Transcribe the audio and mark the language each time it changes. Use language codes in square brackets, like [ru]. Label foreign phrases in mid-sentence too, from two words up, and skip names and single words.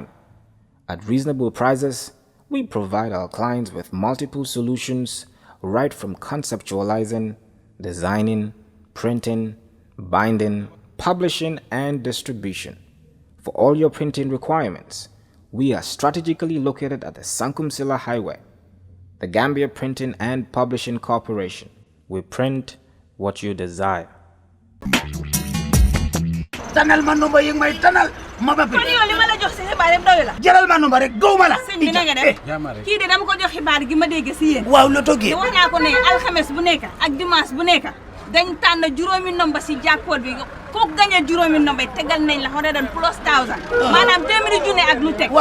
[en] At reasonable prices, we provide our clients with multiple solutions right from conceptualizing, designing, printing, binding, publishing, and distribution. For all your printing requirements, we are strategically located at the Sankumsila Highway, the Gambia Printing and Publishing Corporation. We print what you desire. [wo] Tanal ma numba yi may tanal ma ba kon yow li ma la jox si xibaar yëpp doy la jëlal ma numba rek gawma la sëñ bi na nga def kii de dama ko jox xibaar gi ma dégg si yéen waaw la toggee wax naa ko ne alxames bu nekk ak dimanche bu nekk dañ tànn juróomi nomba si jackpot bi ku gagné juróomi nomba yi tegal nañ la 100 plus 1000 maanaam téeméeri junne ak lu teg